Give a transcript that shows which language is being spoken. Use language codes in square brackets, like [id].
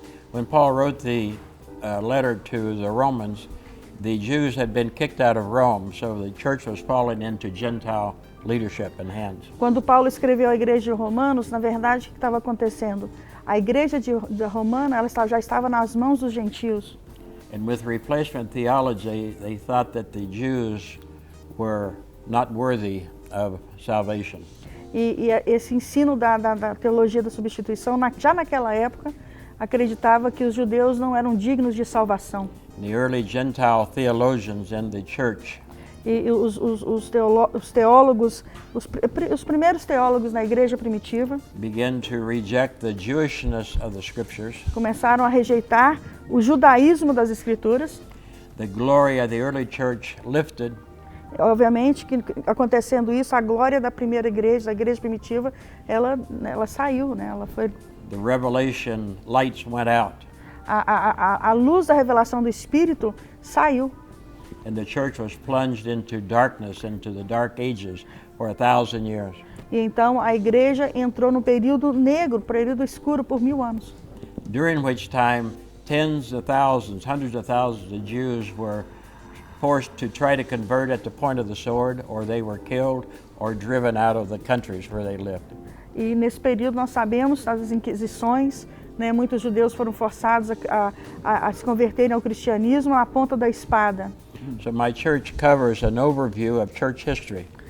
[en] When Paul wrote the letter to the Romans, the Jews had been kicked out of Rome, so the church was falling into Gentile leadership and hands. [pt] Quando Paulo escreveu à igreja de Romanos, na verdade, o que estava acontecendo? A igreja de Romana já estava nas mãos dos gentios. [en] And with replacement theology, they thought that the Jews were not worthy of salvation. [pt] E esse ensino da teologia da substituição, já naquela época, acreditava que os judeus não eram dignos de salvação. [en] The early Gentile theologians in the church [pt] E os teólogos, os primeiros teólogos na igreja primitiva [en] began to reject the Jewishness of the scriptures. [pt] Começaram a rejeitar o judaísmo das escrituras. [en] The glory of the early church lifted. [pt] Obviamente que acontecendo isso, a glória da primeira igreja, da igreja primitiva, ela saiu, né? Ela foi. [en] The revelation lights went out. [pt] A luz da revelação do Espírito saiu. [en] And the church was plunged into darkness, into the dark ages for 1,000 years. [pt] E então a igreja entrou no período negro, período escuro por 1000 anos. [en] During which time tens of thousands, hundreds of thousands of Jews were forced to try to convert at the point of the sword, or they were killed or driven out of the countries where they lived. [pt] E nesse período nós sabemos das inquisições, né? Muitos judeus foram forçados a se converterem ao cristianismo à ponta da espada. [en] So my church covers an overview of church history.